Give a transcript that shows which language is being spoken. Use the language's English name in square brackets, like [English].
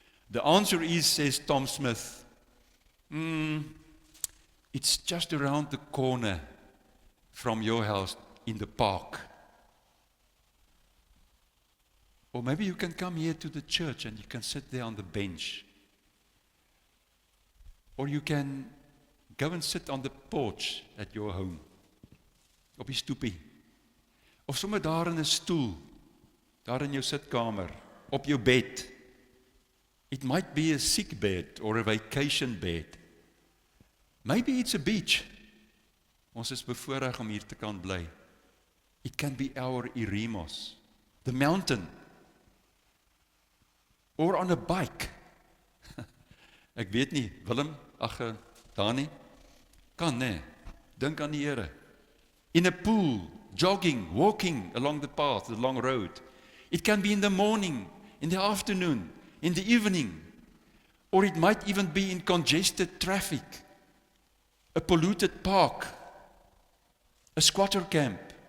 [English] The answer is, says Tom Smith, it's just around the corner from your house in the park. Or maybe you can come here to the church and you can sit there on the bench. Or you can go and sit on the porch at your home. [Afrikaans] Op die stoepie. Of sommer daar in 'n stoel, daar in jou sitkamer, op jou bed. [English] It might be a sick bed or a vacation bed. Maybe it's a beach. [Afrikaans] Ons is bevoorreg om hier te kan bly. [English] It can be our Eremos, the mountain, or on a bike. [Afrikaans] Ek weet nie, Willem, Dani, kan nee, dink aan die Here. [English] In a pool, jogging, walking along the path, the long road. It can be in the morning, in the afternoon, in the evening, or it might even be in congested traffic, a polluted park, a squatter camp.